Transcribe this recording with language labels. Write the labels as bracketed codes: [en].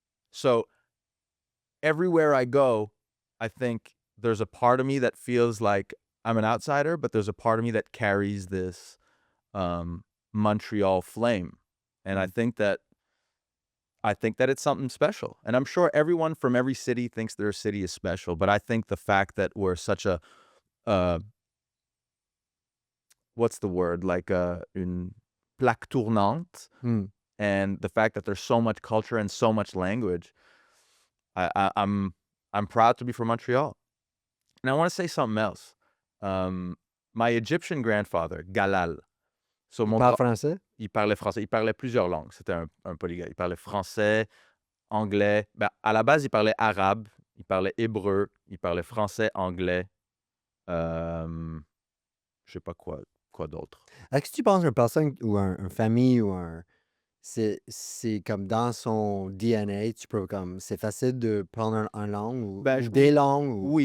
[en] So everywhere I go, I think there's a part of me that feels like I'm an outsider, but there's a part of me that carries this Montreal flame. And I think that it's something special. And I'm sure everyone from every city thinks their city is special, but I think the fact that we're such a what's the word? [fr] Like une plaque tournante. [en] And the fact that there's so much culture and so much language, I'm proud to be from Montreal. And I want to say something else. My Egyptian grandfather, Galal. [fr] So mon Parle français? il parlait français. Il parlait plusieurs langues. C'était un polyglotte. Il parlait français, anglais. Ben, à la base, il parlait arabe, il parlait hébreu, il parlait français, anglais. Je sais pas quoi d'autre. Est-ce que tu penses qu'une personne ou une famille ou c'est comme dans son DNA, c'est facile de prendre un langue ou des langues ou...